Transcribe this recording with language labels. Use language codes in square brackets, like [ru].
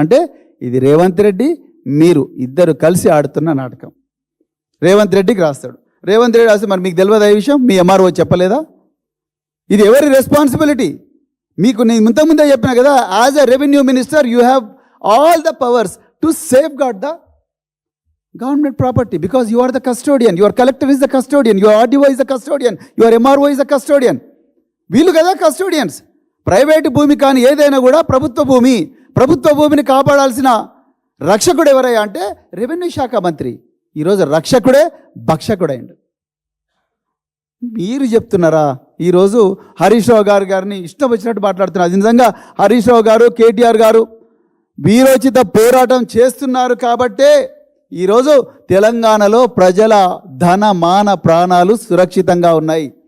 [te] అంటే ఇది రేవంత్ రెడ్డి మీరు ఇద్దరు కలిసి ఆడుతున్న నాటకం. రేవంత్ రెడ్డికి రాస్తాడు. రేవంత్ రెడ్డి రాస్తే మరి మీకు తెలియదు ఈ విషయం, మీ ఎంఆర్ఓ చెప్పలేదా? ఇది ఎవరి రెస్పాన్సిబిలిటీ? మీకు నేను ఇంతకుముందే చెప్పిన కదా, [en] As a revenue minister you have all the powers to safeguard the Government property, because you are the custodian, your collector is the custodian, your RDO is the custodian, your MRO is the custodian. [te] వీళ్ళు కదా custodians. Private భూమి కానీ ఏదైనా కూడా ప్రభుత్వ భూమి. ప్రభుత్వ భూమిని కాపాడాల్సిన రక్షకుడు ఎవరయ్యా అంటే రెవెన్యూ శాఖ మంత్రి. ఈరోజు రక్షకుడే భక్షకుడైండు. మీరు చెప్తున్నారా? ఈరోజు హరీష్ రావు గారిని ఇష్టం వచ్చినట్టు మాట్లాడుతున్నారు. అది నిజంగా హరీష్ రావు గారు, కేటీఆర్ గారు వీరోచిత పోరాటం చేస్తున్నారు కాబట్టే ఈరోజు తెలంగాణలో ప్రజల ధన మాన ప్రాణాలు సురక్షితంగా ఉన్నాయి.